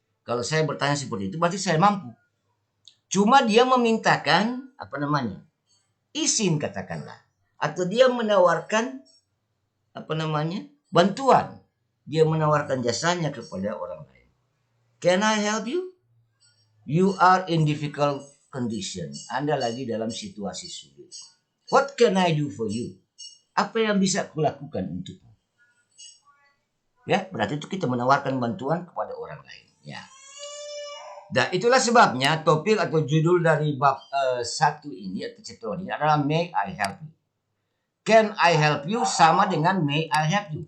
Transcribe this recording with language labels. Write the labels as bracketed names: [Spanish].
[Indonesian] Kalau saya bertanya seperti itu, berarti saya mampu. Cuma dia memintakan, izin katakanlah. Atau dia menawarkan, bantuan. Dia menawarkan jasanya kepada orang lain. [English] Can I help you? You are in difficult condition. [Indonesian] Anda lagi dalam situasi sulit. [English] What can I do for you? [Indonesian] Apa yang bisa kulakukan untukmu? Ya, berarti itu kita menawarkan bantuan kepada orang lain. Ya. Dan itulah sebabnya topik atau judul dari bab 1 ini atau chapter ini adalah [English] May I help you. Can I help you [Indonesian] sama dengan [English] May I help you.